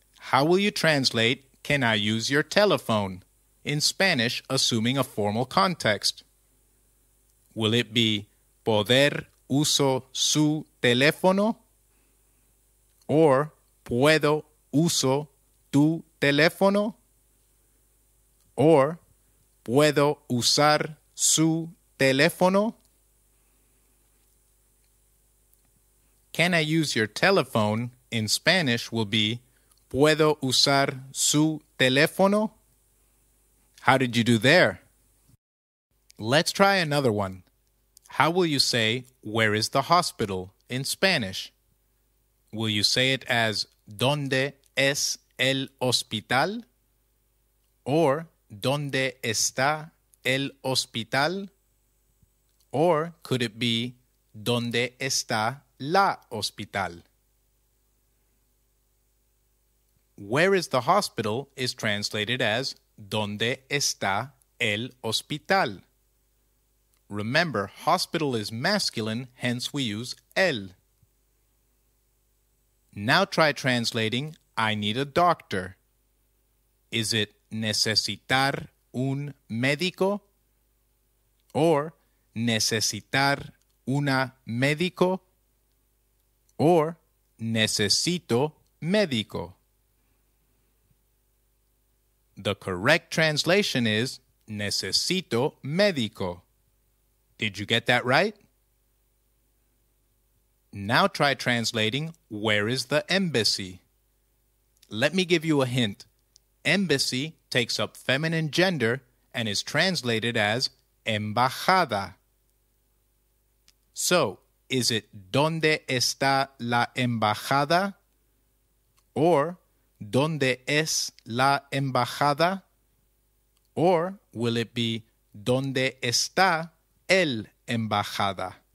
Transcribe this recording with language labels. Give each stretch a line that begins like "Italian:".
English: How will you translate, can I use your telephone, in Spanish, assuming a formal context?
Spanish: Will it be poder uso su teléfono? Or puedo uso tu teléfono? Or puedo usar su teléfono?
English: Can I use your telephone in Spanish will be
Spanish: ¿Puedo usar su teléfono?
English: How did you do there? Let's try another one. How will you say, where is the hospital in Spanish? Will you say it as
Spanish: ¿Dónde es el hospital? Or ¿Dónde está el hospital? Or could it be ¿Dónde está la hospital?
English: where is the hospital is translated as
Spanish: ¿Dónde está el hospital?
English: Remember, hospital is masculine, hence we use el. Now try translating I need a doctor. Is it
Spanish: necesitar un médico? Or necesitar una médico? Or necesito médico?
English: The correct translation is
Spanish: necesito médico.
English: Did you get that right? Now try translating where is the embassy? Let me give you a hint. Embassy takes up feminine gender and is translated as embajada. So, is it
Spanish: ¿Dónde está la embajada? Or ¿Dónde es la embajada?
English: Or will it be
Spanish: ¿Dónde está el embajada?